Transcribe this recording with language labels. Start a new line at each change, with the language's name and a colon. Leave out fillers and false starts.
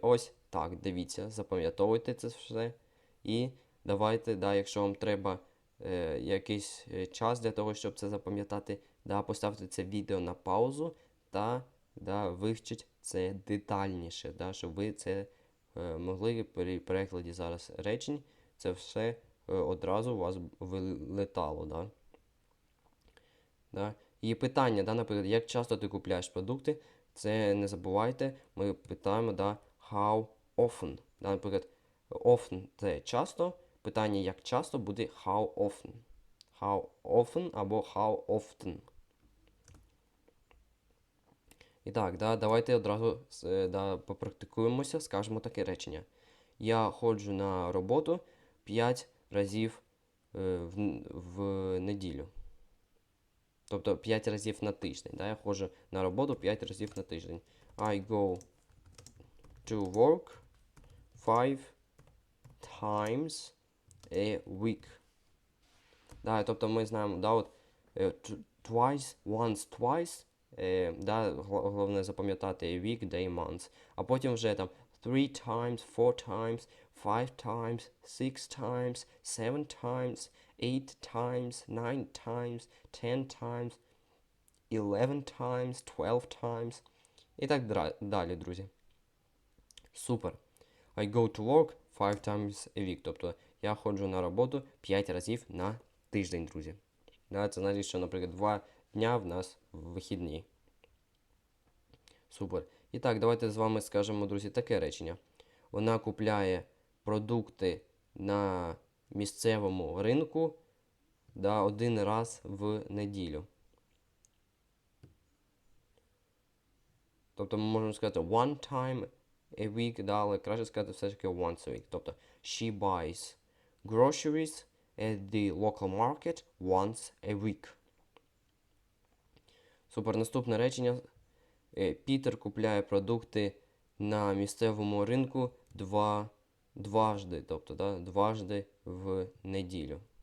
Ukrainian: Ось так, дивіться, запам'ятовуйте це все. І давайте, да, якщо вам треба якийсь час для того, щоб це запам'ятати, да, поставте це відео на паузу та да, вивчіть це детальніше, да, щоб ви це могли при перекладі зараз речень, це все одразу у вас вилетало. Да? Да? І питання, да, наприклад, як часто ти купляєш продукти, це не забувайте, ми питаємо, да,
English: how often.
Ukrainian: Да, наприклад, often це часто, питання як часто буде
English: how often. How often або how often.
Ukrainian: І так, да, давайте одразу да, попрактикуємося, скажемо таке речення. Я ходжу на роботу 5 разів в неділю. Тобто 5 разів на тиждень. Да? Я ходжу на роботу 5 разів на тиждень.
English: I go to work 5 times a week.
Ukrainian: Да, тобто ми знаємо, да, от,
English: twice, once, twice.
Ukrainian: Да, головне запам'ятати
English: a week, day, months.
Ukrainian: А потім вже там
English: 3 times, 4 times, 5 times, 6 times, 7 times, 8 times, 9 times, 10 times, 11 times, 12 times.
Ukrainian: І так далі, друзі. Супер.
English: I go to work 5 times a week.
Ukrainian: Тобто я ходжу на роботу 5 разів на тиждень, друзі. Да, це значить, що, наприклад, 2 дня в нас вихідні. Супер. І так, давайте з вами скажемо, друзі, таке речення. Вона купляє продукти на місцевому ринку, да, 1 раз в неділю. Тобто ми можемо сказати
English: one time a week,
Ukrainian: да, але краще сказати все ж таки
English: once a week. Тобто she buys groceries at the local market once a week.
Ukrainian: Супер, наступне речення. Пітер купляє продукти на місцевому ринку дважди, тобто, да, дважди в неділю.